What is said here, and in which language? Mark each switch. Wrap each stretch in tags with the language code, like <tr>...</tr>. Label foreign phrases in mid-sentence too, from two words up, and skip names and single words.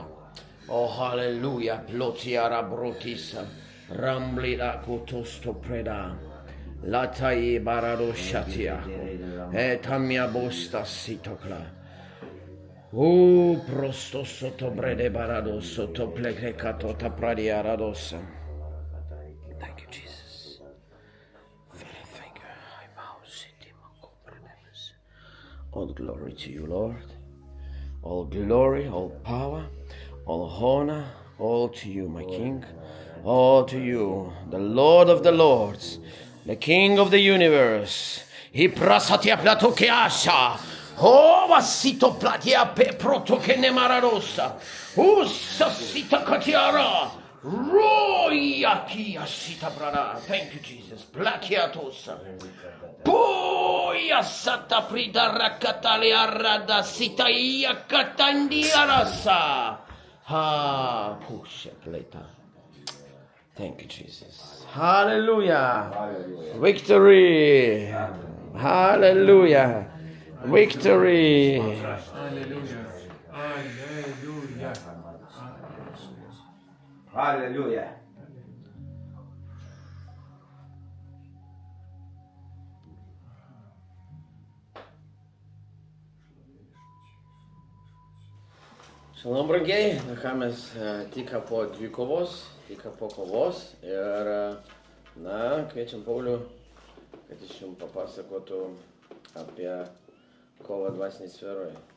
<en>Oh hallelujah, plotiara brotisa, ramblida cotosto preda, latai barado shatia, etamia bosta sitocla. Oh prosto sotto brede barado sotto plecrecato tapradia radosa. Thank you, Jesus. Thank you. All glory to you, Lord. All glory, all power, all honor, all to you, my King. All to you, the Lord of the Lords, the King of the universe. Iprasatia platokeasha. Oh, vasito platia pe protokene mararosa. Usasita katiara. Royakia sita brada. Thank you, Jesus. Plakiatosa. Poia sata prida rakatalia rada sitaia katandia rasa. Ha, pusha pleta. Thank you, Jesus. Hallelujah. Victory. Hallelujah. Victory. Hallelujah. Hallelujah. Hallelujah.</en> <lt>Šalom, brangiai, ką mes tik po dvikovos, tik po kovos ir, kviečiam Paulių, kad jis jums papasakotų apie kovą dvasinėje sferoje.</lt>